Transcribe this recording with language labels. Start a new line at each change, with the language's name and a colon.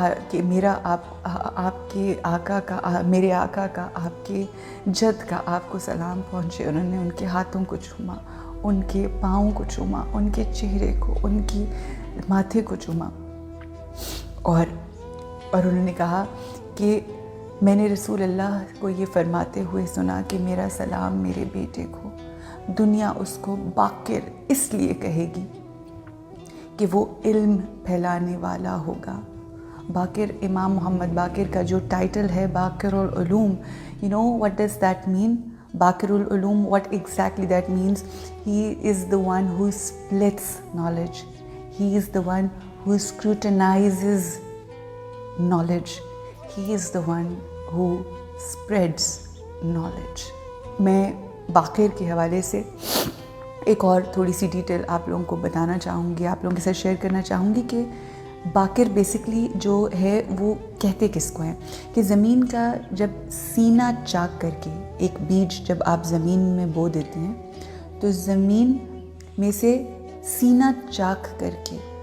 Urdu: کہ میرا آپ کے آقا کا، میرے آقا کا، آپ کے جد کا آپ کو سلام پہنچے، انہوں نے ان کے ہاتھوں کو چوما، ان کے پاؤں کو چوما، ان کے چہرے کو، ان کی ماتھے کو چوما، اور انہوں نے کہا کہ میں نے رسول اللہ کو یہ فرماتے ہوئے سنا کہ میرا سلام میرے بیٹے کو، دنیا اس کو باقر اس لیے کہے گی کہ وہ علم پھیلانے والا ہوگا. باقر, امام محمد باقر کا جو ٹائٹل ہے باقر العلوم,
English: you know what does that mean? Baqir al-Ulum, what exactly that means? He is the one who splits knowledge. He is the one who scrutinizes knowledge. He is the one who spreads knowledge.
Urdu: میں باقر کے حوالے سے ایک اور تھوڑی سی detail آپ لوگوں کو بتانا چاہوں گی, آپ لوگوں کے ساتھ شیئر کرنا چاہوں گی کہ باقر بیسکلی جو ہے وہ کہتے کس کو ہیں کہ زمین کا جب سینہ چاک کر کے ایک بیج جب آپ زمین میں بو دیتے ہیں تو زمین میں سے سینہ چاک کر کے